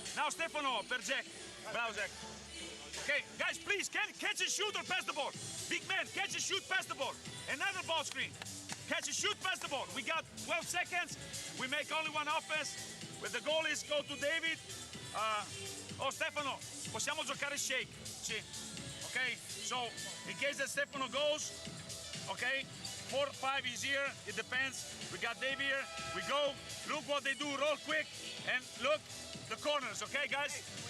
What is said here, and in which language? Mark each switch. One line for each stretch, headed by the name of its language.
English: Now Stefano, Perzek, Brauzek. Okay, guys, please, catch and shoot or pass the ball. Big man, catch and shoot, pass the ball. Another ball screen. Catch and shoot, pass the ball. We got 12 seconds. We make only one offense. With the goal is go to David.
Italian: Stefano, possiamo giocare shake. Sì.
English: Okay, so in case that Stefano goes, okay, 4 or 5 is here, it depends. We got Dave here, we go, look what they do, roll quick, and look the corners, okay guys?